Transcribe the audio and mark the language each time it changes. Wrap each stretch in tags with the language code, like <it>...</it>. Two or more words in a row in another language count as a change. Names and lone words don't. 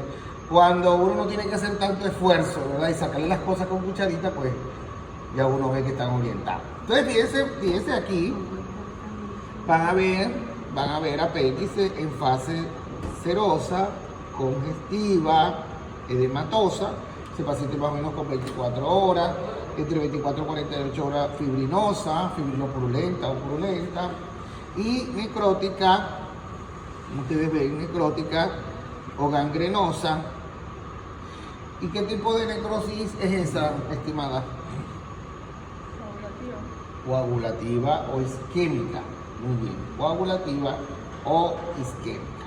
<es>Cuando uno no tiene que hacer tanto esfuerzo, ¿verdad? Y sacarle las cosas con cucharita, pues ya uno ve que están orientados. Entonces, fíjense aquí, van a ver apéndice en fase serosa, congestiva, edematosa. Ese paciente más o menos con 24 horas, entre 24 y 48 horas fibrinosa, fibrinopurulenta o purulenta, y necrótica, como ustedes ven, necrótica o gangrenosa. ¿Y qué tipo de necrosis es esa, estimada? Coagulativa o isquémica. Muy bien, coagulativa o isquémica.</es>